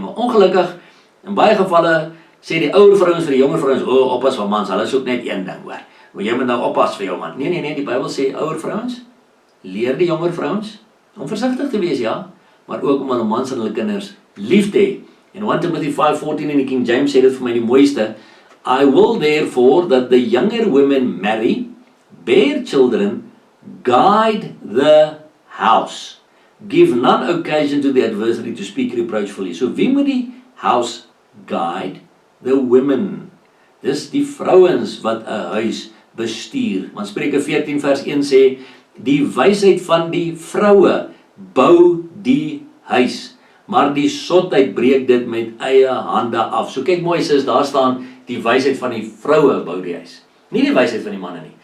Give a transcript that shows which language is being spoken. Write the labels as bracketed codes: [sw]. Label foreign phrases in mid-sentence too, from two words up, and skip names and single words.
[af] Maar ongelukkig, in baie gevalle, sê die ouer vrouens vir die jonger vrouens, oppas van mans, hulle soek net een ding hoor. Maar jy moet nou oppas vir jou man. Nee, die Bybel sê, ouer vrouens, leer die jonger vrouens om versigtig te wees, ja, maar ook om hulle mans en hulle kinders lief te hê. En 1 Timothy 5:14 in die King James sê dit vir my die mooiste, [en] I will therefore that the younger women marry, bear children, guide the house, give none occasion to the adversary to speak reproachfully. So wie moet die house guide? The women. [af] Dis die vrouens wat 'n huis bestuur. Want Spreuke 14 vers 1 sê, die wysheid van die vroue bou die huis, maar die sotheid breek dit met eie hande af. So kyk mooi sis, daar staan die wysheid van die vroue bou die huis, nie die wysheid van die manne nie.